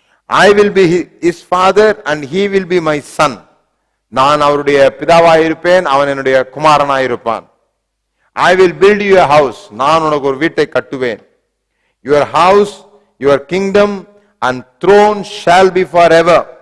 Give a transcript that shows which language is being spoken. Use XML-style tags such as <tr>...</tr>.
<en>I will be his father and he will be my son.</en> <ta>நான் அவருடைய பிதாவாயிருப்பேன், அவன் என்னுடைய குமாரனாயிருப்பான்.</ta> <en>I will build you a house,</en> <ta>நான் உனக்கு ஒரு வீட்டை கட்டுவேன்.</ta> <en>Your house, your kingdom and throne shall be forever.</en>